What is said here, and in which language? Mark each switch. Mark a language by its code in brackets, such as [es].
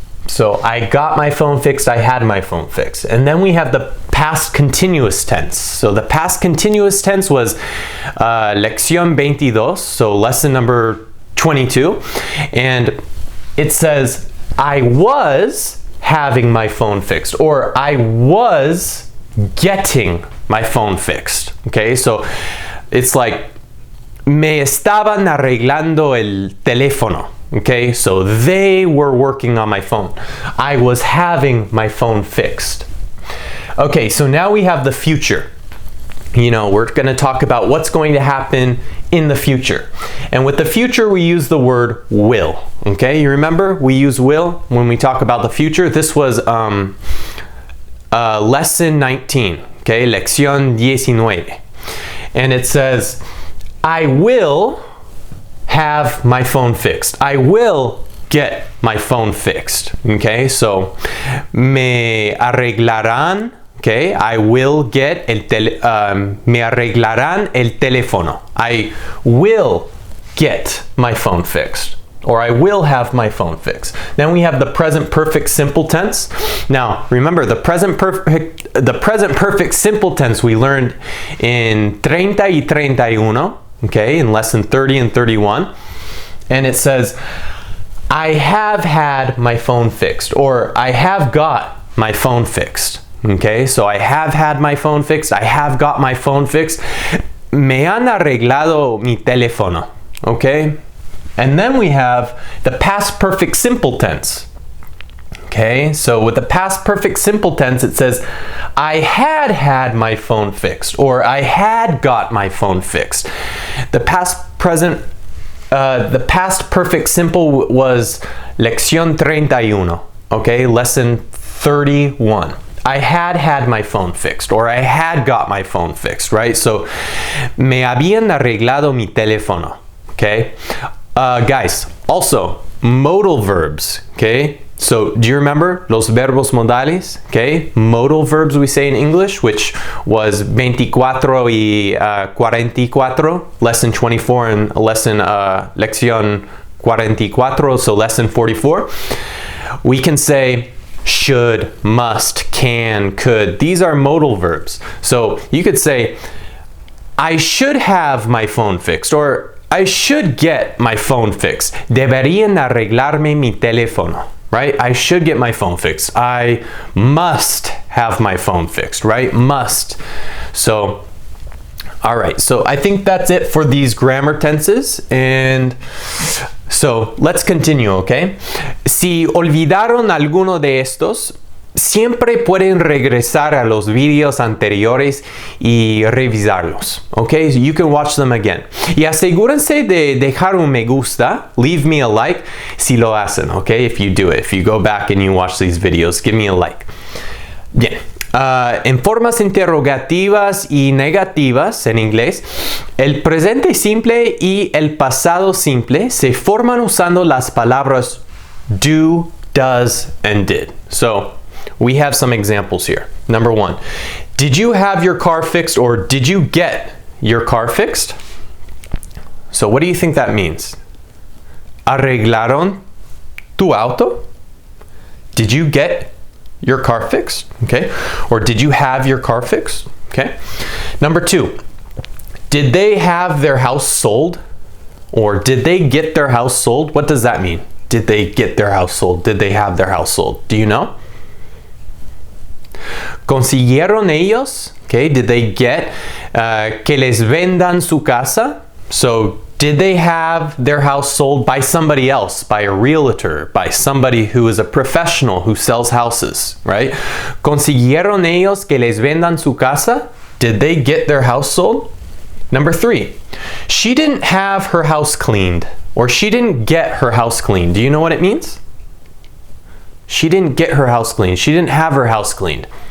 [en] So I got my phone fixed, I had my phone fixed. And then we have the past continuous tense. So the past continuous tense was lección 22, so lesson number 22. And it says, I was having my phone fixed, or I was getting my phone fixed. Okay, so it's like, [es] me estaban arreglando el teléfono. [en] Okay, so they were working on my phone. I was having my phone fixed. Okay, so now we have the future. You know, we're going to talk about what's going to happen in the future. And with the future, we use the word will. Okay, you remember we use will when we talk about the future? This was lesson 19. Okay, lección 19. And it says, I will have my phone fixed. I will get my phone fixed. Okay, so [es] me arreglarán. [en] Okay, I will get [es] me arreglarán el teléfono. [en] I will get my phone fixed, or I will have my phone fixed. Then we have the present perfect simple tense. Now, remember the present perfect simple tense we learned in 30 y 31, okay, in lesson 30 and 31. And it says, I have had my phone fixed, or I have got my phone fixed. Okay, so I have had my phone fixed, I have got my phone fixed. [es] Me han arreglado mi teléfono. [en] Okay, and then we have the past perfect simple tense. Okay, so with the past perfect simple tense, it says, I had my phone fixed, or I had got my phone fixed. The past perfect simple was lección 31. Okay, lesson 31. I had my phone fixed, or I had got my phone fixed, right? [es] So, me habían arreglado mi teléfono, okay? [en] Guys, also, modal verbs, okay? So, do you remember [es] los verbos modales, [en] okay? Modal verbs we say in English, which was 24 y 44, lesson 24 and lección 44, so lesson 44. We can say should, must, can, could. These are modal verbs. So you could say, I should have my phone fixed, or I should get my phone fixed. [es] Deberían arreglarme mi teléfono, right? [en] I should get my phone fixed. I must have my phone fixed, right? Must. So, all right. So I think that's it for these grammar tenses. And so let's continue, okay? [es] Si olvidaron alguno de estos, siempre pueden regresar a los videos anteriores y revisarlos, okay? [en] So you can watch them again. [es] Y asegúrense de dejar un me gusta, [en] leave me a like [es] si lo hacen, [en] okay? If you do it, if you go back and you watch these videos, give me a like. [es] Bien. En formas interrogativas y negativas en inglés, el presente simple y el pasado simple se forman usando las palabras do, does, and did. [en] So, we have some examples here. Number 1, did you have your car fixed or did you get your car fixed? So, what do you think that means? [es] ¿Arreglaron tu auto? [en] Did you get your car fixed? Okay. Or did you have your car fixed? Okay. Number 2, did they have their house sold? Or did they get their house sold? What does that mean? Did they get their house sold? Did they have their house sold? Do you know? [es] ¿Consiguieron ellos? Okay. [en] Did they get [es] que les vendan su casa? [en] So, did they have their house sold by somebody else, by a realtor, by somebody who is a professional who sells houses, right? [es] ¿Consiguieron ellos que les vendan su casa? [en] Did they get their house sold? Number 3, she didn't have her house cleaned, or she didn't get her house cleaned. Do you know what it means? She didn't get her house cleaned. She didn't have her house cleaned.